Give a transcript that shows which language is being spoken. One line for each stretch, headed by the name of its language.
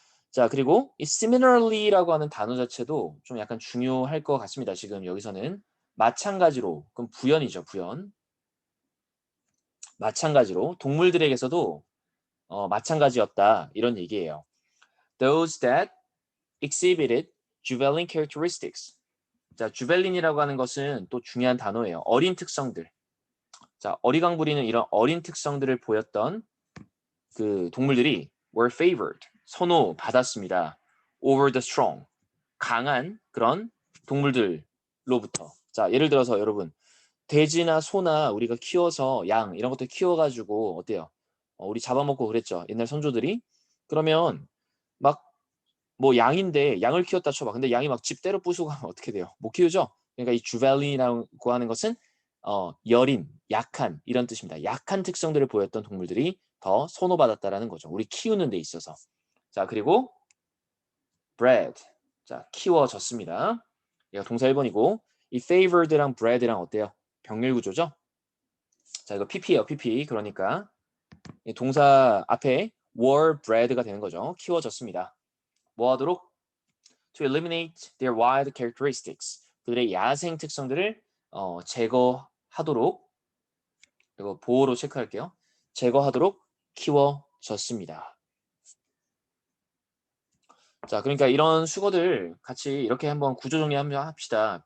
Korean: 자, 그리고 이 similarly라고 하는 단어 자체도 좀 약간 중요할 것 같습니다. 지금 여기서는 마찬가지로, 그럼 부연이죠, 부연. 마찬가지로 동물들에게서도 마찬가지였다 이런 얘기예요.
English: Those that exhibited juvenile characteristics.
Korean: 자, 주벨린이라고 하는 것은 또 중요한 단어예요. 어린 특성들. 자, 어리광 부리는 이런 어린 특성들을 보였던 그 동물들이
English: were favored,
Korean: 선호받았습니다.
English: over the strong,
Korean: 강한 그런 동물들로부터. 자, 예를 들어서 여러분 돼지나 소나 우리가 키워서 양 이런 것들 키워가지고 어때요? 우리 잡아먹고 그랬죠. 옛날 선조들이. 그러면 막 뭐 양인데 양을 키웠다 쳐봐. 근데 양이 막 집 때려 부수고 하면 어떻게 돼요? 못 키우죠? 그러니까 이 주벨린이라고 하는 것은 여린, 약한 이런 뜻입니다. 약한 특성들을 보였던 동물들이 더 선호받았다라는 거죠. 우리 키우는 데 있어서. 자, 그리고 bred. 자, 키워졌습니다. 얘가 동사 1번이고 이 favored랑 bred랑 어때요? 병렬 구조죠? 자, 이거 pp예요, pp. 그러니까 이 동사 앞에
English: were bred
Korean: 가 되는 거죠. 키워졌습니다. 뭐 하도록?
English: To eliminate their wild characteristics.
Korean: 그들의 야생 특성들을 제거하도록, 이거 보호로 체크할게요. 제거하도록 키워졌습니다. 자, 그러니까 이런 수거들 같이 이렇게 한번 구조 정리 한번 합시다.